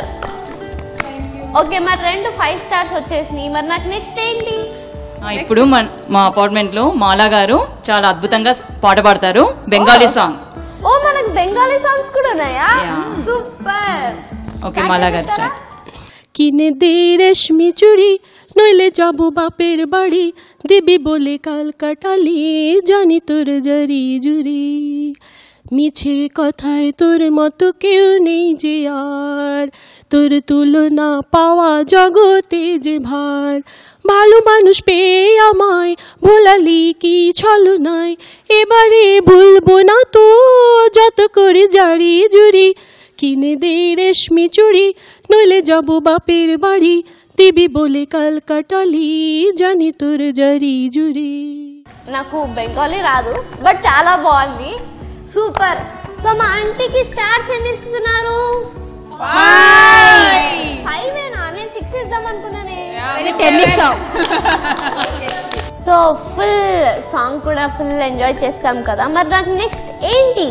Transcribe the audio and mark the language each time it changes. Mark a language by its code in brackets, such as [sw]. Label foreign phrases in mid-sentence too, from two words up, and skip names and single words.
[te] ఓకే, మరి 2 5 స్టార్స్ వచ్చేసినాయి. మరి నాకు నెక్స్ట్ ఏంటి? ఇప్పుడు మా అపార్ట్మెంట్ లో మాలా గారు చాలా అద్భుతంగా పాట పాడతారు, [en] Bengali song. [te] ఓ, మనకు [en] Bengali songs [te] కూడా ఉన్నాయా? సూపర్. ఓకే, మాలా గారు స్టార్ట్. [bn] কিনে দে রেশমি চুড়ি, নইলে যাবো বাপের বাড়ি, দিবি বলে কাল কাটালি, জানি তোর জারি জুড়ি, মিছে কথায় তোর মতো কেউ নেই যে আর, তোর তুলনা পাওয়া জগতে যে ভার, ভালো মানুষ পেয়ে আমায় ভোলালি কি ছলনায়, এবারে ভুলবো না তো যত করে জারি জুড়ি, কিনে দে রেশমি চুড়ি, নইলে যাবো বাপের বাড়ি, দিবি বলে কাল কাটালি, জানি তোর জারি জুড়ি. [te] నాకు బెంగాలీ రాదు, బట్ చాలా బాగుంది, సూపర్. సో మా ఆంటీకి స్టార్స్ ఎన్ని ఇస్తున్నారు? 5. నేను 6 ఇద్దాం అనుకున్నానే. 10 ఇస్తాం. సో [en] full song [te] కూడా [en] full enjoy [te] చేస్తాం కదా, మరి నాకు నెక్స్ట్ ఏంటి?